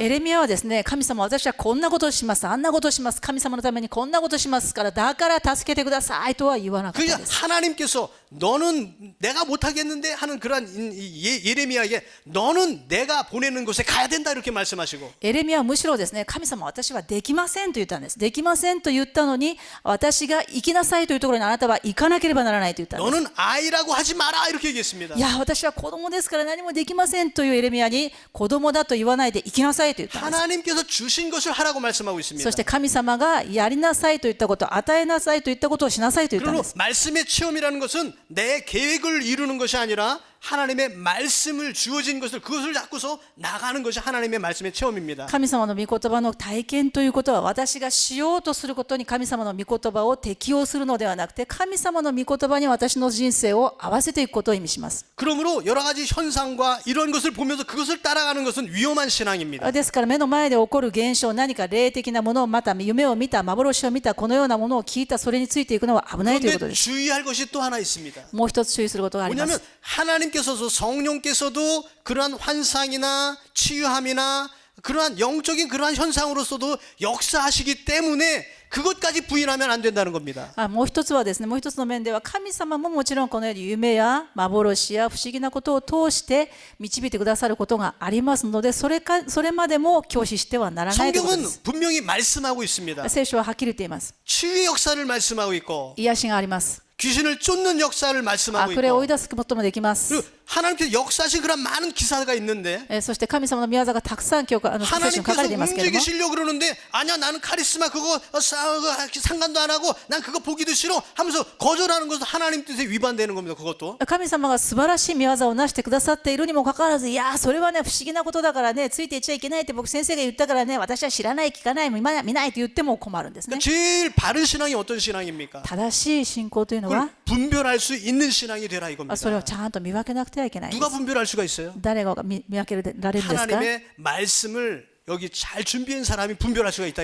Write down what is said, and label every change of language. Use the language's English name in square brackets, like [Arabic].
[Japanese] エレミヤはですね神様私はこんなことをしますあんなことをします神様のためにこんなことをしますからだから助けてくださいとは言わなかった [Korean] 그러니까 [Japanese] んです [Korean] 하나님께서 너는 내가 못하겠는데 하는 그러한 예레미야에게 너는 내가 보내는 곳에 가야 된다 이렇게 말씀하시고 [Japanese] エレミヤはむしろですね神様私はできませんと言ったんですできませんと言ったのに私が行きなさいというところにあなたは行かなければならないと言ったんです [Korean] 너는 아이라고 하지 마라 이렇게 얘기했습니다. [Japanese] いや私は子供ですから何もできませんというエレミヤに子供だと言わないで行きなさいと言ったんです [Korean] 하나님께서 주신 것을 하라고 말씀하고 있습니다. [Japanese] そして神様がやりなさいと言ったこと与えなさいと言ったことをしなさいと言ったん [Korean] 그리고 [Japanese] です [Korean] 말씀의 체험이라는 것은 내 계획을 이루는 것이 아니라 하나님의 말씀을 주어진 것을 그것을 잡고서 나가는 것이 하나님의 말씀의 체험입니다. [Japanese] 神様の御言葉の体験ということは私がしようとすることに神様の御言葉を適用するのではなくて神様の御言葉に私の人生を合わせていくことを意味します [Korean] 그러므로 여러 가지 현상과 이런 것을 보면서 그것을 따라가는 것은 위험한 신앙입니다. [Japanese] ですから目の前で起こる現象何か霊的なものをまた夢を見た幻を見たこのようなものを聞いたそれについていくのは危ないということ [Korean] 그런데 [Japanese] です [Korean] 주의할 것이 또 하나 있습니다. [Japanese] もう一つ注意することがありま [Korean] 뭐냐면 [Japanese] す [Korean] 하나님께서도 성령께서도 그러한 환상이나 치유함이나 그러한 영적인 그러한 현상으로서도 역사하시기 때문에 그것까지 부인하면 안 된다는 겁니다. [Japanese] もう一つはですねもう一つの面では神様ももちろんこのように夢や幻や不思議なことを通して導いてくださることがありますのでそれまでも拒否してはならないということで [Korean] 성경은 [Japanese] す [Korean] 분명히 말씀하고 있습니다. [Japanese] 聖書ははっきり言っています [Korean] 치유의 역사를 말씀하고 있고 [Japanese] 癒しがあります [Korean] 귀신을 쫓는 역사를 말씀하고 [Japanese] 悪霊を追い [Korean] 있고 [Japanese] 出すこともできます [Korean] 그리고 하나님께서 역사하신 그런 많은 기사가 있는데 [Japanese] そして聖様の宮座がたくさん聖書に書か [Korean] 하나님께서 [Japanese] れていますけれども [Korean] 움직이시려고 그러는데 아니야 나는 카리스마 그거 상관도 안 하고 난 그거 보기도 싫어 하면서 거절하는 것은 하나님 뜻에 위반되는 겁니다. 그것도 [Japanese] 神様が素晴らしい宮座をなしてくださっているにもかかわらずいやそれはね不思議なことだからねついていっちゃいけないって僕先生が言ったからね私は知らない聞かない見ないと言っても困るんですね [Korean] 제일 바른 신앙이 어떤 신앙입니까? [Japanese] 正しい信仰というの [Korean] 그걸 [Japanese] は [Korean] 분별할 수 있는 신앙이 되라 [Japanese] それを [Korean] 이겁니다. [Japanese] ちゃんと見分けなくてはいけないんで [Korean] 누가 [Japanese] す [Korean] 분별할 수가 있어요? [Japanese] 誰が見分けられるんですか [Korean] 하나님의 말씀을 여기 잘 준비한 사람이 분별할 수가 있다